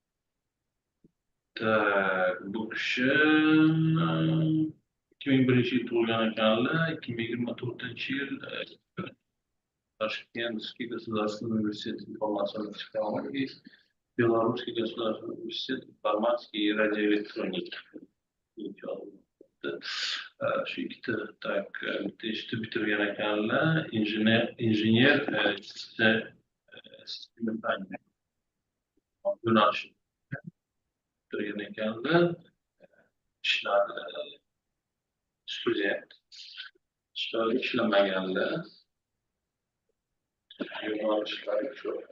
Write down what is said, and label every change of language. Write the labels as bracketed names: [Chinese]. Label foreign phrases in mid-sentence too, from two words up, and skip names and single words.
[Uzbek] Bu kishi 2001-yil tug'ilgan ekanlar, 2024-yil Toshkentский государственный университет информационных технологий, Белорусский государственный университет информатики и радиоэлектроники. Shu ikkita institutni bitirgan ekanlar, injener sistema fani yo'nalishi bitirgan ekanlar, ishlari student, ishlari ishlamaganlar, yo'nalishlari shu.